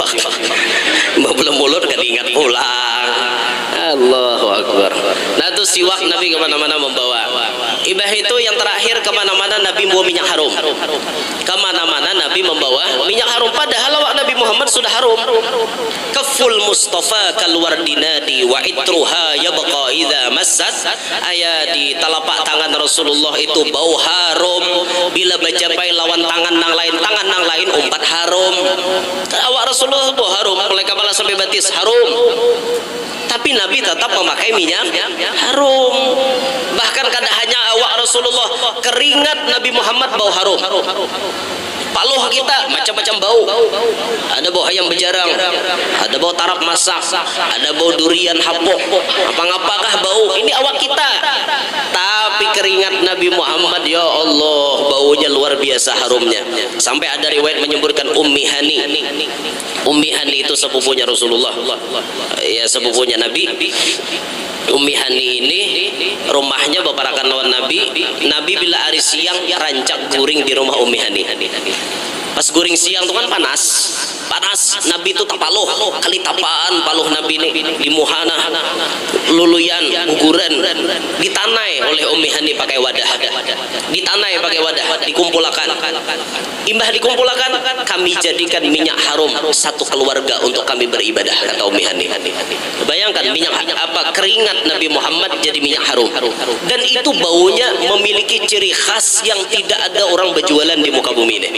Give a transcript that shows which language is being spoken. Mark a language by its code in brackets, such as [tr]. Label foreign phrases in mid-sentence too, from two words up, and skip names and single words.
[id] Bulan mulut kan ingat pulang. [ar] الله أكبر. [id] Nah itu siwak Nabi kemana-mana membawa. Ibah itu yang terakhir kemana-mana Nabi membawa minyak harum. Kemana-mana Nabi membawa minyak harum. Padahal awak Nabi Muhammad sudah harum. [ar] كف المصطفى كالورد نادي وعطرها يبقى إذا مست. [id] Ayat di telapak tangan Rasulullah itu bau harum. [bjn] Bila mencapai lawan tangan nang lain umpat harum. [id] Awak Rasulullah bau harum. Mulai kepala sampai batis harum. Tapi Nabi tetap memakai minyak harum. Bahkan kada hanya awak Rasulullah, keringat Nabi Muhammad bau harum. [bjn] Paluh kita macam-macam bau. Ada bau ayam berjarang, ada bau tarap masak, ada bau durian hapok. [id] Apa-apakah bau? Ini awak kita. Tapi keringat Nabi Muhammad, [ar] يا الله, [id] baunya luar biasa harumnya. Sampai ada riwayat menyebutkan Ummi Hani. Ummi Hani itu sepupunya Rasulullah. Ya sepupunya Nabi. Ummi Hani ini rumahnya baparakan lawan Nabi. [bjn] Nabi bila hari siang rancak guring di rumah Ummi Hani. [id] Pas guring siang itu kan panas. [bjn] Nabi itu tapaluh kali tapaan paluh Nabi ini di muhana luluyan guguran ditanai oleh Ummi Hani pakai wadah, ditanai pakai wadah, dikumpulkan. [id] Imbah dikumpulkan, kami jadikan minyak harum satu keluarga untuk kami beribadah, kata Ummi Hani. Bayangkan minyak apa, keringat Nabi Muhammad jadi minyak harum, dan itu baunya memiliki ciri khas yang tidak ada orang berjualan di muka bumi ini.